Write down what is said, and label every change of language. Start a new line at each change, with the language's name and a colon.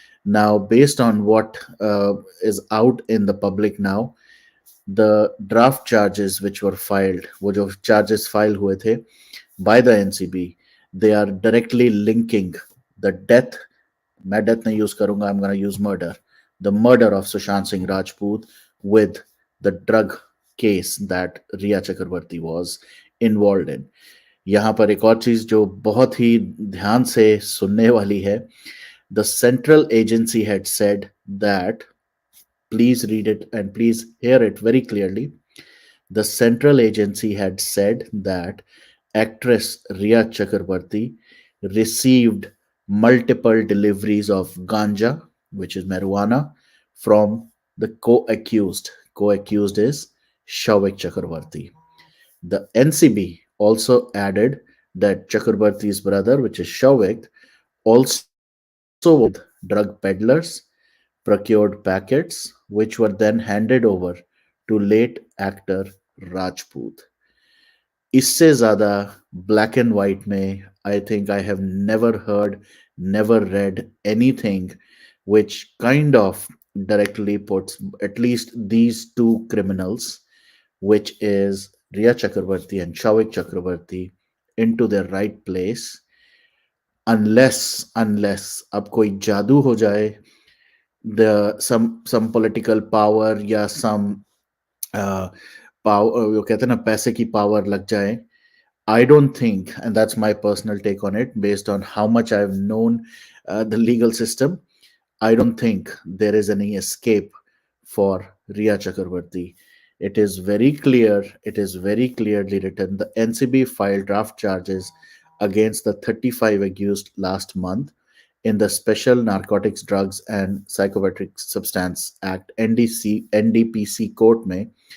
English: Now, based on what is out in the public now, the draft charges which were filed,
Hindi: वो जो charges filed हुए थे
English: by the NCB, they are directly linking the death.
Hindi: मैं death नहीं use करूंगा,
English: I'm going to use murder. The murder of Sushant Singh Rajput with the drug case that Rhea Chakraborty was involved in.
Hindi: यहाँ पर एक और चीज जो बहुत ही ध्यान से सुनने वाली है.
English: The central agency had said that, please read it and please hear it very clearly. The central agency had said that actress Rhea Chakraborty received multiple deliveries of ganja, which is marijuana, from the co-accused. Co-accused is Shavik Chakraborty. The NCB also added that Chakraborty's brother, which is Shavik, also with drug peddlers, procured packets, which were then handed over to late actor Rajput.
Hindi: इससे ज्यादा black and white में
English: I think I have never heard, never read anything which kind of directly puts at least these two criminals, which is Rhea Chakraborty and Shavik Chakraborty, into their right place.
Hindi: Unless अब कोई जादू हो जाए,
English: some political power
Hindi: या
English: some power,
Hindi: वो कहते हैं ना पैसे की power लग जाए.
English: I don't think, and that's my personal take on it, based on how much I've known the legal system, I don't think there is any escape for Rhea Chakraborty. It is very clear, it is very clearly written. The NCB filed draft charges against the 35 accused last month in the Special Narcotics, Drugs and Psychotropic Substance Act NDPC court में.